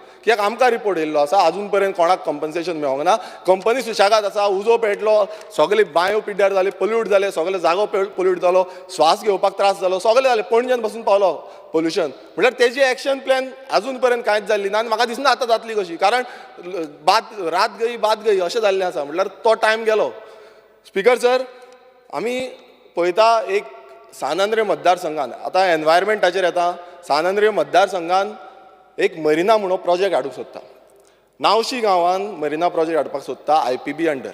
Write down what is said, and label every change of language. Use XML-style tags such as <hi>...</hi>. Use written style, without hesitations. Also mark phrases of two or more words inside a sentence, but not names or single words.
<kok>कित्याक आमकां रिपोर्ट येयल्लो आसा अजून पर्यंत कोणाक कंपन्सेशन मेळोंक ना. कंपनी सुशेगाद आसा, उजो पेटलो, सगळे बांयो पिड्ड्यार जाले, पोल्यूट जाले, सगळे जागो पोल्यूट जालो, श्वास घेवपाक त्रास जालो, सगळें जालें. पणजेन बसून पावलो पोल्युशन. म्हटल्यार तेजी</kok> <en>action plan</en> <kok>अजून पर्यंत कांयच जाल्ली ना आनी म्हाका दिसना आतां जातली कशी. कारण</kok> <hi>रात गई बात गई</hi> <kok>अशें जाल्लें आसा. म्हटल्यार तो टायम गेलो.</kok> <en>Speaker sir,</en> <kok>आमी पळयता एक सानंद्रे मतदारसंघान आतां एनवायरमेंटाचेर येता. सानंद्रे मतदारसंघान एक मरिना म्हणून प्रोजेक्ट हाडूंक सोदता. नावशी गांवान मरिना प्रोजेक्ट हाडपाक सोदता IPB अंडर.</kok>